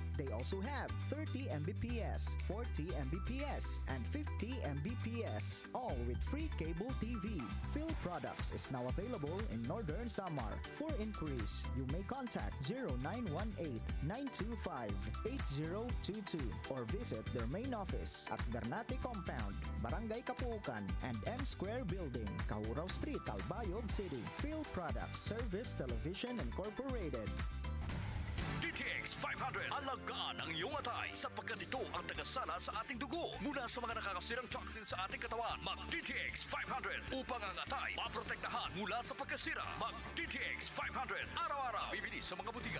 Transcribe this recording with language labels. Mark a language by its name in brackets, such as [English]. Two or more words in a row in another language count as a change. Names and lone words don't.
[English] They also have 30 Mbps, 40 Mbps, and 50 Mbps, all with free cable TV. FILPRODUCTS is now available in Northern Samar. For inquiries, you may contact 0918-925-8022 or visit their main office at Garnate Compound, Barangay Kapuukan, and M Square Building, Kahuraw Street, Calbayog City. FILPRODUCTS Service Television Incorporated. DTX 500. [Filipino] Alagaan ang iyong atay sapagkat ito ang tagasala sa ating dugo mula sa mga nakakasirang toxin sa ating katawan. Mag-DTX 500 upang ang atay maprotektahan mula sa pagkasira. Mag-DTX 500. Araw-araw. Bibili sa mga butika.